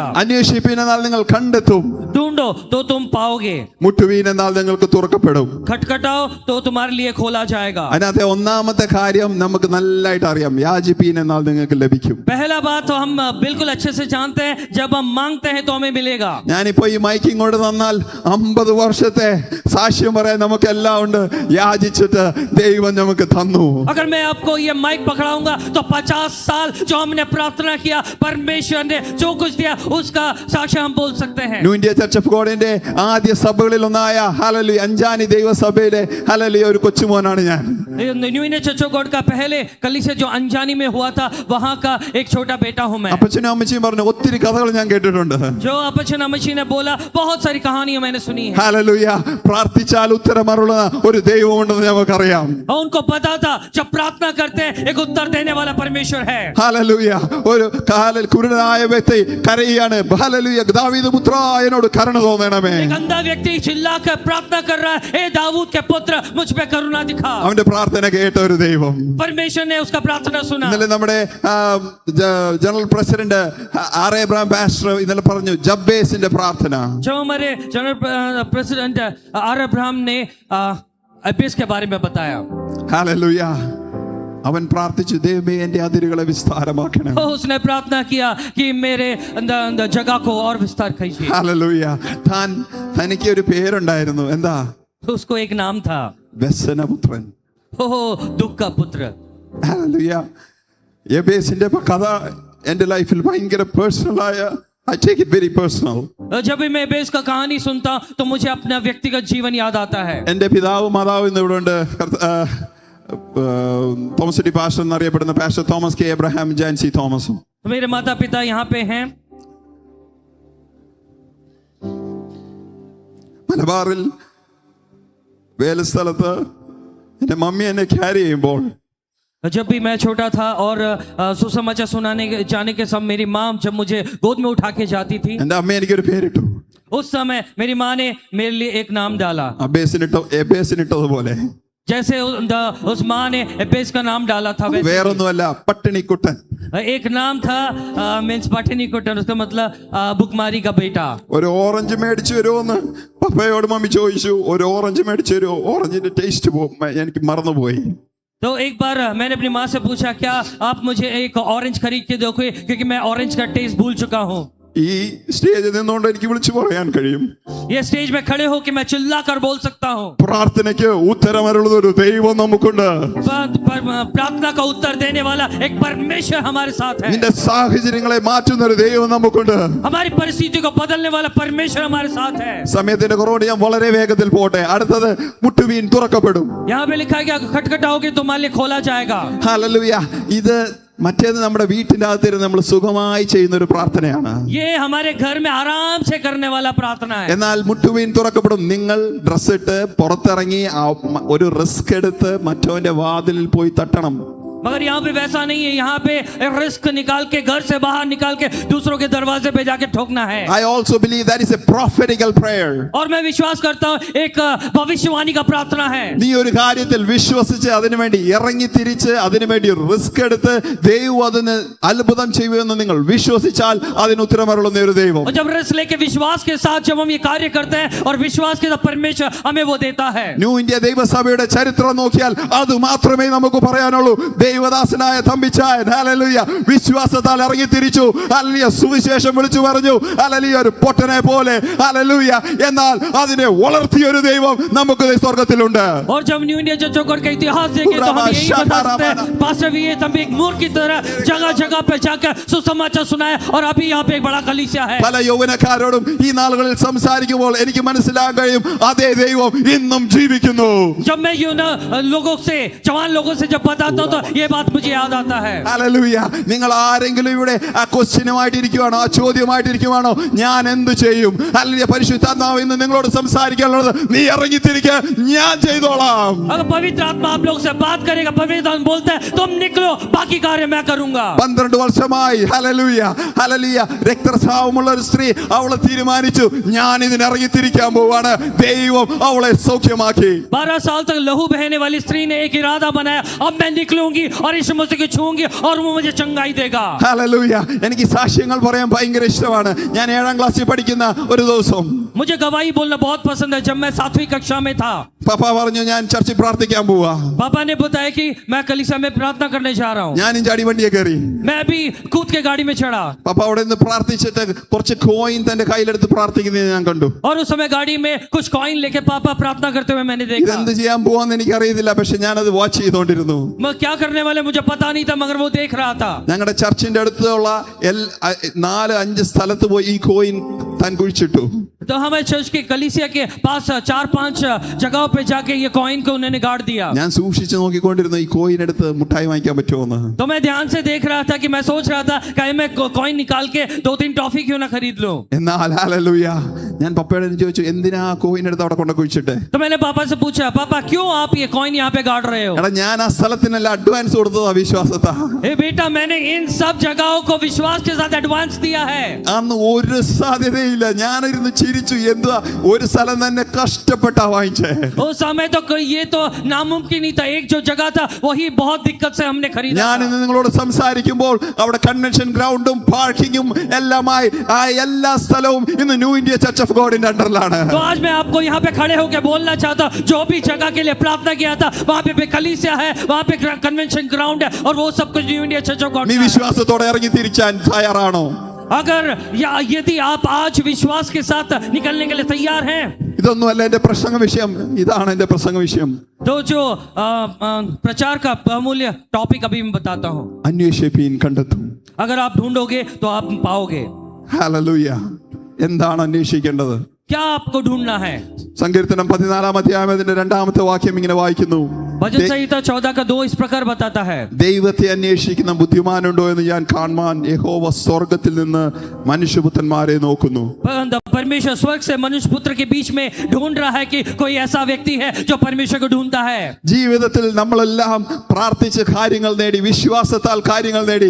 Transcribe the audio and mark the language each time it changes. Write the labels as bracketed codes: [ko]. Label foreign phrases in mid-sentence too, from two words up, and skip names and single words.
[ml] അന്വേഷിപ്പീൻ എന്നാൽ നിങ്ങൾ കണ്ടെത്തും, [hi] ढूंढो तो तुम पाओगे, [ml] മുട്ടുവീൻ എന്നാൽ നിങ്ങൾക്ക് തുറക്കപ്പെടും. [hi] खटखटाओ तो तुम्हारे लिए खोला जाएगा। [ml] അതിനകത്തെ ഒന്നാമത്തെ കാര്യം നമുക്ക് നല്ലതായിട്ട് അറിയാം. യാചിപ്പീൻ എന്നാൽ നിങ്ങൾക്ക് ലഭിക്കും. [hi] पहला बात तो हम बिल्कुल अच्छे से जानते हैं, जब हम मांगते हैं तो हमें मिलेगा। [ml] ഞാനിപ്പോ ഈ മൈക്കിംഗ് കൊണ്ട് തന്നാൽ 50 വർഷത്തെ സാക്ഷ്യം പറയാൻ നമുക്കെല്ലാം ഉണ്ട്. യാചിച്ചിട്ട് ദൈവം നമുക്ക് തന്നു. [hi] अगर मैं आपको ये माइक पकड़ाऊंगा तो 50 साल जो हमने प्रार्थना किया, परमेश्वर ने जो कुछ दिया उसका साक्ष्य हम बोल सकते हैं। [ml] ന്യൂ ഇന്ത്യ ചർച്ച് ഓഫ് ഗോഡിന്റെ ആദ്യ സഭകളിൽ ഒന്നായ ഹല്ലേലൂയ അഞ്ചാനി ദൈവസഭയിലെ ഹല്ലേലൂയ ഒരു കൊച്ചുമോനാണ് ഞാൻ. [hi] न्यू इंडिया चर्च ऑफ गॉड का पहले कलीसिया जो अंजानी में हुआ था, वहां का एक छोटा बेटा हूं मैं। [ml] അപ്പച്ചനും അമ്മച്ചിയും പറഞ്ഞു ഒത്തിരി കഥകൾ ഞാൻ കേട്ടിട്ടുണ്ട്. [hi] जो अपचन अमची ने बोला, बहुत सारी कहानियां मैंने सुनी है। [ml] ഹല്ലേലൂയ, പ്രാർത്ഥിച്ചാൽ ഉത്തരമരുളുന്ന ഒരു ദൈവമുണ്ടെന്ന് നമുക്കറിയാം. [hi] और उनको पता था जब प्रार्थना करते हैं एक उत्तर देने वाला परमेश्वर है। [ml] ഹല്ലേലൂയ, ഒരു കുരുടനായ വ്യക്തി കരയാണ്, ഹല്ലേലൂയ ദാവീദ് പുത്ര എന്നോട് കരുണ തോന്നണമേ. [hi] एक अंधा व्यक्ति चिल्लाकर प्रार्थना कर रहा है, हे दाऊद के पुत्र मुझ पे करुणा दिखा। [ml] അവന്റെ പ്രാർത്ഥന കേട്ട ഒരു ദൈവം. [hi] परमेश्वर ने उसका प्रार्थना सुना। [ml] ഇന്നലെ നമ്മുടെ [en] general president [ml] ആർ എബ്രഹാം പാസ്റ്റർ ഇന്നലെ പറഞ്ഞു ജബ്ബേസിന്റെ പ്രാർത്ഥന. [hi] जो हमारे [en] general president [hi] आर अब्राहम ने अब्बेस के बारे में बताया। [ml] ഹല്ലേലൂയ, അവൻ പ്രാർത്ഥിച്ചു, ദൈവമേ എന്റെ അതിരുകളെ വിസ്താരമാക്കണം. [hi] उसने प्रार्थना किया कि मेरे जगह को और विस्तार कीजिए। [ml] ഹല്ലേലൂയ, തനിക്ക് ഒരു പേരുണ്ടായിരുന്നു. എന്താ? [hi] उसको एक नाम था, [ml] വ്യസനപുത്രൻ. [hi] दुख का पुत्र। [ml] ഹല്ലേലൂയ. യബേസിന്റെ കഥ എന്റെ ലൈഫിൽ ഭയങ്കര പേഴ്സണലായ, [en] I take it very personal. [hi] जब भी मैं बेस का कहानी सुनता तो मुझे अपना व्यक्तिगत जीवन याद आता है। [ml] എന്റെ പിതാവും മാതാവും ഇന്ന് ഇവിടെ ഉണ്ട്. തോമസ് ഡി പാസ്റ്റർ എന്നറിയപ്പെടുന്ന പാസ്റ്റർ തോമസ് കെ എബ്രഹാം ജാൻസി തോമസും. [hi] मेरे माता पिता यहाँ पे हैं। [ml] മലബാറിൽ വേലസ്ഥലത്ത് എന്റെ മമ്മി എന്നെ ക്യാരി ചെയ്യുമ്പോൾ, [hi] जब भी मैं छोटा था और सुसमाचार सुनाने जाने के समय मेरी माँ जब मुझे गोद में उठा के जाती थी, [ml] എന്റെ അമ്മ എനിക്കൊരു പേരിട്ടു. [hi] उस समय मेरी माँ ने मेरे लिए एक नाम डाला, [ml] എബേസിനിട്ടതുപോലെ. [hi] जैसे उस माँ ने एपेस का नाम डाला था वैसे [ml] വേറൊന്നുമല്ല പട്ടിണിക്കുട്ടൻ. [hi] एक नाम था मीन्स पठनी कुटन, उसका मतलब भुखमारी का बेटा. [ml] ഒരു ഓറഞ്ച് മേടിച്ചു വരുമോന്ന് പപ്പയോട് മമ്മി ചോദിച്ചു. ഒരു ഓറഞ്ച് മേടിച്ചു വരുമോ? ഓറഞ്ചിന്റെ ടേസ്റ്റ് എനിക്ക് മറന്നുപോയി. [hi] तो एक बार मैंने अपनी माँ से पूछा, क्या आप मुझे एक ऑरेंज खरीद के दोगे, क्योंकि मैं ऑरेंज का टेस्ट भूल चुका हूँ. [ml] ഈ സ്റ്റേജിൽ നിന്നുകൊണ്ട് എനിക്ക് വിളിച്ചു പറയാൻ കഴിയും, [hi] ये स्टेज में खड़े हो कि मैं चिल्ला कर बोल सकता हूँ, [ml] പ്രാർത്ഥനയ്ക്ക് ഉത്തരമരുളുന്ന ഒരു ദൈവം നമുക്കുണ്ട്. [hi] प्रार्थना का उत्तर देने वाला एक परमेश्वर हमारे साथ है. [ml] നിന്റെ സാഹചര്യങ്ങളെ മാറ്റുന്ന ഒരു ദൈവം നമുക്കുണ്ട്. [hi] हमारी परिस्थिति को बदलने वाला परमेश्वर हमारे साथ है. [ml] സമയത്തിന്റെ കുറവുകൊണ്ട് ഞാൻ വളരെ വേഗത്തിൽ പോട്ടെ. അടുത്തത് മുട്ടുവീൻ തുറക്കപ്പെടും. [hi] यहाँ पे लिखा गया खटखटाओगे तुम्हारे लिए खोला जाएगा. [ml] ഹല്ലേലൂയ. ഇത് മറ്റേത് നമ്മുടെ വീട്ടിന്റെ അകത്തിരുന്ന് നമ്മൾ സുഖമായി ചെയ്യുന്ന ഒരു പ്രാർത്ഥനയാണ്. [hi] ये हमारे घर में आराम से करने वाला प्रार्थना है. [ml] എന്നാൽ മുട്ടുവീൻ തുറക്കപ്പെടും. നിങ്ങൾ ഡ്രസ് ഇട്ട് പുറത്തിറങ്ങി ഒരു റിസ്ക് എടുത്ത് മറ്റവന്റെ വാതിലിൽ പോയി തട്ടണം. [hi] मगर यहाँ पे वैसा नहीं है. यहाँ पे रिस्क निकाल के, घर से बाहर निकाल के दूसरों के दरवाजे पे जाके ठोकना है. [en] I also believe that is a prophetical prayer. [hi] और मैं विश्वास करता हूँ एक भविष्यवाणी का प्रार्थना है. [ml] നീ ഒരു കാര്യത്തിൽ വിശ്വസിച്ച് അതിനുവേണ്ടി ഇറങ്ങി തിരിച്ച് അതിനുവേണ്ടി റിസ്ക് എടുത്ത് ദൈവം അതിന് അത്ഭുതം ചെയ്യുമെന്ന് നിങ്ങൾ വിശ്വസിച്ചാൽ അതിന് ഉത്തരമരുളുന്ന ഒരു ദൈവം. [hi] और जब रिस्क लेके विश्वास के साथ जब हम ये कार्य करते हैं और विश्वास के साथ परमेश्वर हमें वो देता है. [ml] ന്യൂ ഇന്ത്യ ദൈവസഭയുടെ ചരിത്രം നോക്കിയാൽ അത് മാത്രമേ നമുക്ക് പറയാനുള്ളൂ. ദൈവദാസനായ തമ്പിച്ചായൻ ഹല്ലേലൂയ വിശ്വാസത്താൽ ഇറങ്ങി തിരിച്ചു. ഹല്ലേലൂയ സുവിശേഷം വിളിച്ചു പറഞ്ഞു. ഹല്ലേലൂയ ഒരു പൊട്ടനെ പോലെ. ഹല്ലേലൂയ. എന്നാൽ അതിനെ വളർത്തിയ ഒരു ദൈവം നമുക്ക് സ്വർഗ്ഗത്തിലുണ്ട്. [hi] और जब न्यू इंडिया चर्च का इतिहास देखें तो हम यही बता सकते हैं, पास्टर वी तभी एक मूर्ख की तरह जगह जगह पे जाकर सुसमाचार सुनाया और अभी यहाँ पे एक बड़ा कलीसिया है. [ml] പല യൗവനക്കാരോടും ഈ നാളുകളിൽ സംസാരിക്കുമ്പോൾ എനിക്ക് മനസ്സിലാക്കാൻ കഴിയും അതേ ദൈവം ഇന്നും ജീവിക്കുന്നു. [hi] जब मैं लोगों से, जवान लोगों से जब बताता हूँ तो ये बात मुझे याद आता है. [ml] ഹല്ലേലൂയ. നിങ്ങൾ ആരെങ്കിലും ഇവിടെ ആ ക്വസ്റ്റ്യനുമായിട്ടിരിക്കുവാണോ, ആ ചോദ്യമായിട്ടിരിക്കുവാണോ, ഞാൻ എന്ത് ചെയ്യും? ഹല്ലേലൂയ. പരിശുദ്ധാത്മാവ് ഇന്ന് നിങ്ങളോട് സംസാരിക്കാനുള്ളത് നീ ഇറങ്ങിത്തിരിക്കുക, ഞാൻ ചെയ്തോളാം. [hi] अगर पवित्र आत्मा आप लोग से बात करेगा, पवित्र आत्मा बोलता है तुम निकलो, बाकी कार्य मैं करूंगा. [ml] 12 വർഷമായി ഹല്ലേലൂയ ഹല്ലേലൂയ രക്തസ്രാവമുള്ള ഒരു സ്ത്രീ അവളെ തീരുമാനിച്ചു ഞാൻ ഇതിന് ഇറങ്ങിത്തിരിക്കാൻ പോവാണ്. ദൈവം അവളെ സൗഖ്യമാക്കി. [hi] 12 साल तक लहू बहने वाली स्त्री ने एक इरादा बनाया, अब मैं निकलूंगी और यीशु मसीह को छूंगी और वो मुझे चंगाई देगा. [ml] ഹല്ലേലൂയ. എനിക്ക് സാക്ഷ്യങ്ങൾ പറയാൻ ഭയങ്കര ഇഷ്ടമാണ്. ഞാൻ 7ാം ക്ലാസ്സിൽ പഠിക്കുന്ന ഒരു ദിവസം [hi] मुझे गवाही बोलना बहुत पसंद है. जब मैं 7वीं कक्षा में था, [ml] പപ്പ പറഞ്ഞു ഞാൻ ചർച്ചിൽ പ്രാർത്ഥിക്കാൻ പോവാ. [hi] पापा ने बताया कि मैं कलीसिया में प्रार्थना करने जा रहा हूँ. [ml] ഞാനും ചാടി വണ്ടിയെ കയറി. [hi] मैं भी कूद के गाड़ी में चढ़ा [ml] പപ്പ അവിടെ നിന്ന് പ്രാർത്ഥിച്ചിട്ട് കുറച്ച് കോയിൻ തന്റെ കയ്യിലെടുത്ത് പ്രാർത്ഥിക്കുന്നത് ഞാൻ കണ്ടു. [hi] और उस समय गाड़ी में कुछ कॉइन लेके पापा प्रार्थना करते हुए मैंने देखा. [ml] ഇതെന്ത് ചെയ്യാൻ പോവാന്ന് എനിക്ക് അറിയത്തില്ല, പക്ഷെ ഞാനത് വാച്ച് ചെയ്തോണ്ടിരുന്നു. [hi] मैं क्या करने वाले मुझे पता नहीं था, मगर वो देख रहा था. [ml] ഞങ്ങളുടെ ചർച്ചിന്റെ അടുത്തുള്ള 4-5 സ്ഥലത്ത് പോയി ഈ കോയിൻ താൻ കുഴിച്ചിട്ടു. [hi] तो हमारे चर्च के कलीसिया के पास 4-5 जगहों पे जाके ये कॉइन को उन्होंने गाड़ दिया. [ml] ഞാൻ സൂക്ഷിച്ച് നോക്കിക്കൊണ്ടിരുന്നു ഈ കോയിൻ എടുത്ത് മുട്ടായി വാങ്ങിക്കാൻ പറ്റുമോന്ന്. [hi] तो मैं ध्यान से देख रहा था कि मैं सोच रहा था कहीं मैं कॉइन निकाल के 2-3 टॉफी क्यों ना खरीद लूं. [ml] എന്നാൽ ഹല്ലേലൂയ ഞാൻ പപ്പയോട് ചോദിച്ചു എന്തിനാ കോയിൻ എടുത്ത് അവിടെ കൊണ്ട് കുഴിച്ചിട്ടെ. [hi] तो मैंने पापा से पूछा, पापा क्यों आप ये कॉइन यहाँ पे गाड़ रहे हो? [ml] എടാ ഞാൻ ആ സ്ഥലത്തിനെല്ലാം അഡ്വാൻസ് കൊടുത്തതാ വിശ്വാസത്താ. [hi] ए बेटा मैंने इन सब जगहों को विश्वास के साथ एडवांस दिया है. [ml] അന്ന് ഒരു സാധ്യതയില്ല. ഞാനിരുന്ന് ചിരിച്ചു. എന്തുവാ ഒരു സ്ഥലം തന്നെ കഷ്ടപ്പെട്ടാ വാങ്ങിച്ചേ. [hi] उस समय तो ये तो नामुमकिन ही था. एक जो जगह था वही बहुत दिक्कत से हमने खरीदा. [ml] ഞാൻ ഇന്ന് നിങ്ങളോട് സംസാരിക്കുമ്പോൾ അവിടെ [en] convention ground [ml] പാർക്കിങ്ങും എല്ലാമായി ആ എല്ലാ സ്ഥലവും ഇന്ന് ന്യൂ ഇന്ത്യ ചർച്ച് ഓഫ് ഗോഡിന്റെ അണ്ടറിലാണ്. [hi] तो आज मैं आपको यहाँ पे खड़े होकर बोलना चाहता हूँ, जो भी जगह के लिए प्रार्थना किया था वहाँ पे कलीसिया है, वहाँ पे [en] convention ground [hi] है और वो सब कुछ न्यू इंडिया चर्च ऑफ गॉड. [ml] നീ വിശ്വാസത്തോടെ ഇറങ്ങി തിരിക്കാൻ തയ്യാറാണോ? [hi] अगर यदि आप आज विश्वास के साथ निकलने के लिए तैयार हैं, [ml] ഇതൊന്നുമല്ല എന്റെ പ്രസംഗ വിഷയം. ഇതാണ് എന്റെ പ്രസംഗ വിഷയം. [hi] तो जो प्रचार का अमूल्य टॉपिक अभी मैं बताता हूँ. [ml] അന്വേഷിപ്പീൻ കണ്ടെത്തും. [hi] अगर आप ढूंढोगे तो आप पाओगे. [ml] ഹല്ലേലൂയ. എന്താണ് അന്വേഷിക്കേണ്ടത്? [hi] क्या आपको ढूंढना है? [ml] സങ്കീർത്തനം 14-ാം അധ്യായം അതിന്റെ 2ാമത്തെ വാക്യം ഇങ്ങനെ വായിക്കുന്നു. [hi] भजन संहिता 14 का 2 इस प्रकार बताता है, [ml] ദൈവത്തെ അന്വേഷിക്കുന്ന ബുദ്ധിമാനുണ്ടോ എന്ന് ഞാൻ കാണുവാൻ യഹോവ സ്വർഗ്ഗത്തിൽ നിന്ന് മനുഷ്യപുത്രന്മാരെ നോക്കുന്നു. [hi] परमेश्वर स्वर्ग से मनुष्य पुत्र के बीच में ढूंढ रहा है कि कोई ऐसा व्यक्ति है जो परमेश्वर को ढूंढता है. [ml] ജീവിതത്തിൽ നമ്മളെല്ലാം പ്രാർത്ഥിച്ച് കാര്യങ്ങൾ നേടി, വിശ്വാസത്താൽ കാര്യങ്ങൾ നേടി.